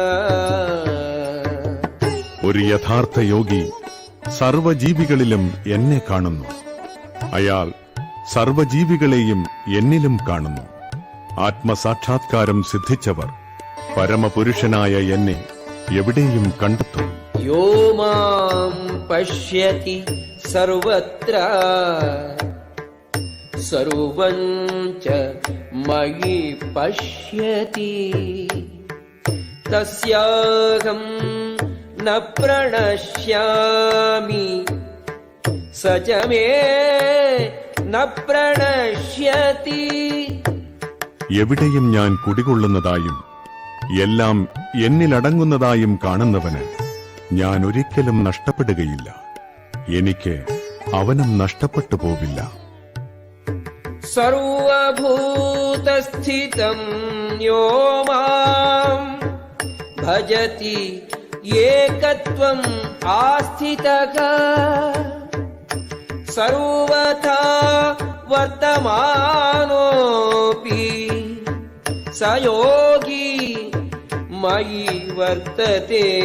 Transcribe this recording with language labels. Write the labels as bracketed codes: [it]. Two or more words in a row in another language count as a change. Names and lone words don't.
[ml] ഒരു യഥാർത്ഥ യോഗി സർവജീവികളിലും എന്നെ കാണുന്നു. അയാൾ സർവജീവികളെയും എന്നിലും കാണുന്നു. ആത്മസാക്ഷാത്കാരം സിദ്ധിച്ചവർ പരമപുരുഷനായ എന്നെ എവിടെയും കണ്ടെത്തും. [sa] യോ മാം പശ്യതി സർവത്ര സർവം ച മയി പശ്യതി തസ്യാഹം ന പ്രണശ്യാമി സ ച മേ ന പ്രണശ്യതി. [ml] എവിടെയും ഞാൻ കുടികൊള്ളുന്നതായും എല്ലാം എന്നിലടങ്ങുന്നതായും കാണുന്നവന് ഞാൻ ഒരിക്കലും നഷ്ടപ്പെടുകയില്ല. എനിക്ക് അവനും നഷ്ടപ്പെട്ടു പോവില്ല. [sa] സർവഭൂതസ്ഥിതം യോ മാം ഭജതി ഏകത്വം ആസ്ഥിതഃ സർവഥാ വർത്തമാനോപി സ യോഗി മയി വർത്തതേ.